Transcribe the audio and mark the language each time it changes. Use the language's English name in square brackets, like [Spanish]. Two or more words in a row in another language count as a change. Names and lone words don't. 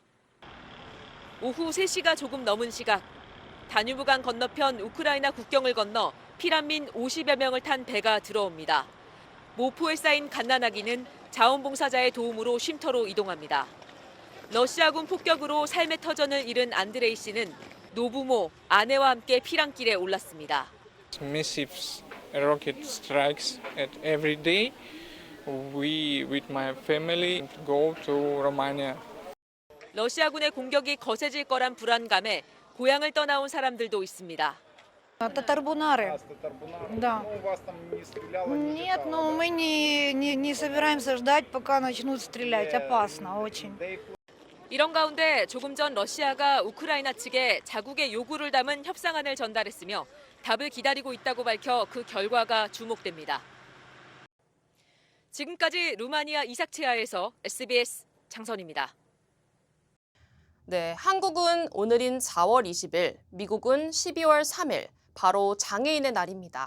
[Korean] 오후 3시가 조금 넘은 시각, 다뉴브강 건너편 우크라이나 국경을 건너 피난민 50여 명을 탄 배가 들어옵니다. 모포에 쌓인 갓난아기는 자원봉사자의 도움으로 쉼터로 이동합니다. 러시아군 폭격으로 삶의 터전을 잃은 안드레이 씨는 노부모, 아내와 함께 피랑길에 올랐습니다. [English] Massive rocket strikes at every day. We, with my family, go to Romania. [Korean] 러시아군의 공격이 거세질 거란 불안감에 고향을 떠나온 사람들도 있습니다. [Russian] Татарбунары. Да. Нет, но мы не собираемся ждать, пока начнут стрелять. Опасно очень. [Korean] 이런 가운데 조금 전 러시아가 우크라이나 측에 자국의 요구를 담은 협상안을 전달했으며 답을 기다리고 있다고 밝혀 그 결과가 주목됩니다. 지금까지 루마니아 이삭체아에서 SBS 장선입니다. 네, 한국은 오늘인 4월 20일, 미국은 12월 3일, 바로 장애인의 날입니다.